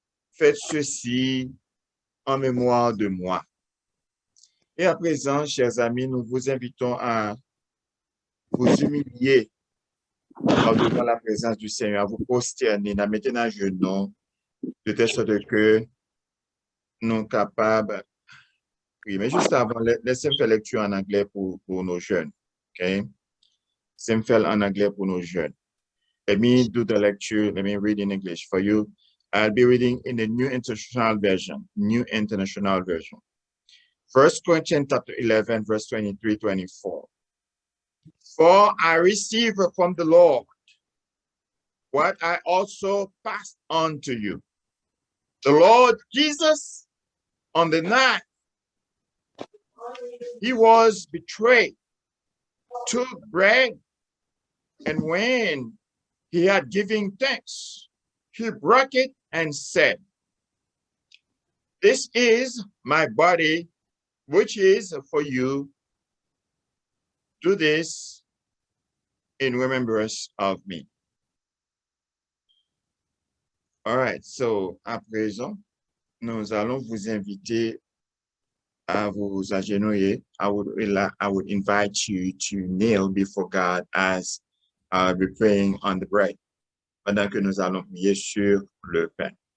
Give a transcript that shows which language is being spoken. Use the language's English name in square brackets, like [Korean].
[French] Faites ceci en mémoire de moi. » Et à présent, chers amis, nous vous invitons à vous humilier devant la présence du Seigneur, à vous prosterner, à mettre dans genou, de telle sorte que nous sommes capables. Oui, mais juste avant, laissez-moi faire lecture en anglais pour nos jeunes. OK? Laissez-moi faire en anglais pour nos jeunes. [English] Let me do the lecture. Let me read in English for you. I'll be reading in the New International Version. New International Version. 1 Corinthians chapter 11, verse 23-24. For I received from the Lord what I also passed on to you. The Lord Jesus, on the night he was betrayed, took bread, and when he had given thanks, he broke it and said, "This is my body, which is for you. Do this in remembrance of me." All right, so [French] à présent, nous allons vous inviter à vous agenouiller. [English] I would invite you to kneel before God as we're praying on the bread, [French] pendant que nous allons prier sur le pain.